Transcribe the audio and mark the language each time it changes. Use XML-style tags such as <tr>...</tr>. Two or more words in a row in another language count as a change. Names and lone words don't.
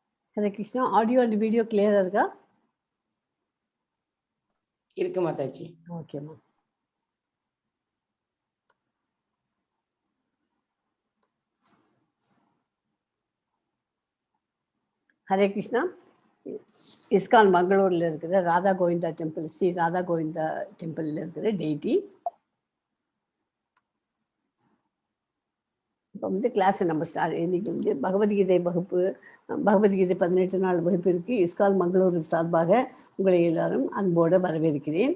<en>Hare Krishna. Audio and video clear irukka?</en> <ta>Irukku Mataji. Okay ma. Hare Krishna. ISKCON Mangaluru இருக்கிற ராதா கோவிந்தா டெம்பிள், ஸ்ரீ ராதா கோவிந்தா டெம்பிளில் இருக்கிற டெய்டி. இப்போ வந்து கிளாஸ் நம்ம இன்னைக்கு வந்து பகவத்கீதை வகுப்பு, பகவத்கீதை 18 நாள் வகுப்பு இருக்குது. ISKCON மங்களூரு சார்பாக உங்களை எல்லாரும் அன்போடு வரவேற்கிறேன்.</ta>